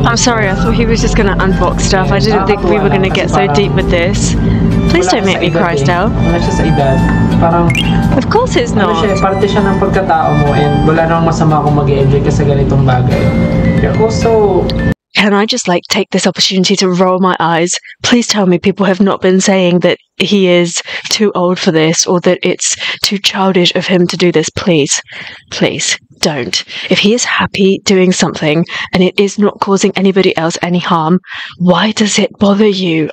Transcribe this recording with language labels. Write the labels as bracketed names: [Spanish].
[English] I'm sorry, I thought he was just gonna unbox stuff. I didn't think we were gonna get so deep with this. Please don't make me cry, Stel. [Filipino] Wala siya sa edad. Parang, [English] of course it's not. [Filipino] Parte siya ng pagkatao mo, and wala namang masama kung mag-i-enjoy ka sa ganitong bagay. [English] You're also... Can I just take this opportunity to roll my eyes? Please tell me people have not been saying that he is too old for this, or that it's too childish of him to do this. Please. Please. Don't. If he is happy doing something and it is not causing anybody else any harm, why does it bother you?